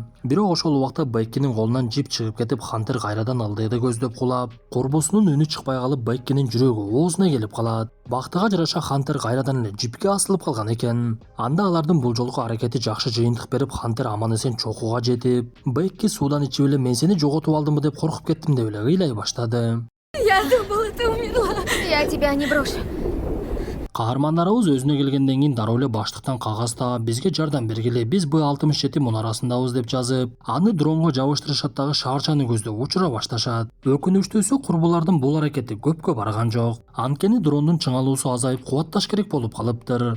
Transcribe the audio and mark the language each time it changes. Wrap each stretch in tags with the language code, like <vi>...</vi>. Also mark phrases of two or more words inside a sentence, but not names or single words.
<ky>Бирок ошол убакта Беккинин колунан жип чыгып кетип, Хантер кайрадан алдыйды көздөп кулап, курбусунун үнү чыкпай калып, Беккинин жүрөгү оозуна келип калат. Бактыга жараша Хантер кайрадан эле жипке асылып калган экен. Анда алардын бул жолку аракети жакшы жыйынтык берип, Хантер аман эсен чокуга жетип, Бекки суудан ичип эле "Мен сени жоготуп алдымбы деп коркуп кеттим" деп эле ыйлай баштады.</ky> <ru>Я думала, ты умерла. Я тебя не брошу.</ru> <ky>Каармандарыбыз өзүнө келгенден кийин дароо эле баштыктан кагаз таап, "Бизге жардам бергиле, биз Б-67 мунарасындабыз" деп жазып, аны дронго жабыштырышат дагы шаарчаны көздөп учура башташат. Өкүнүчтүүсү, курбулардын бул аракети көпкө барган жок. Анткени дрондун чыңалуусу азайып, кубатташ керек болуп калыптыр.</ky>